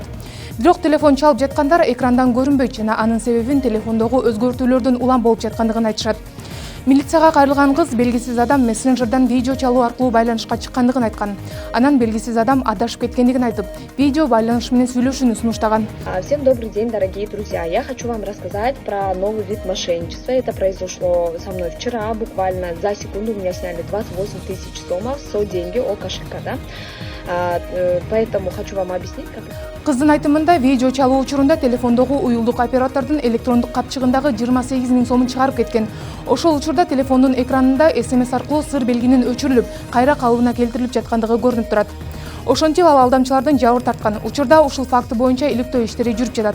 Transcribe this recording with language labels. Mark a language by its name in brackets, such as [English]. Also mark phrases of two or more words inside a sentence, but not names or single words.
[Kyrgyz] Бирок телефон чалып жаткандар экрандан көрүнбөйт жана анын себебин телефондогу өзгөртүүлөрдүн улам болуп жаткандыгын айтышат. Милицияга кайрылган кыз белгисиз адам мессенджерден видео чалуу аркылуу байланышка чыккандыгын айткан. Анан белгисиз адам адашып кеткендигин айтып, видео байланыш менен сүйлөшүүнү сунуштаган. [Russian] Всем добрый день, дорогие друзья. Я хочу вам рассказать про новый вид мошенничества. Это произошло со мной вчера. Буквально за секунду у меня сняли 28 тысяч сомов, деньги о кошелька, да? Поэтому хочу вам объяснить, как... [Kyrgyz] Кыздын айтымында, видео чалуу учурунда телефондогу уюлдук оператордун электрондук капчыгындагы 28 000 сомун чыгарып кеткен. Ошол учурда телефондун экранында SMS аркылуу сыр белгинин өчүрүлүп, кайра калыбына келтирилип жаткандыгы көрүнүп турат. Ошентип ал алдамчылардын жабыр тарткан. Учурда ушул факты боюнча иликтөө иштери жүрүп жатат.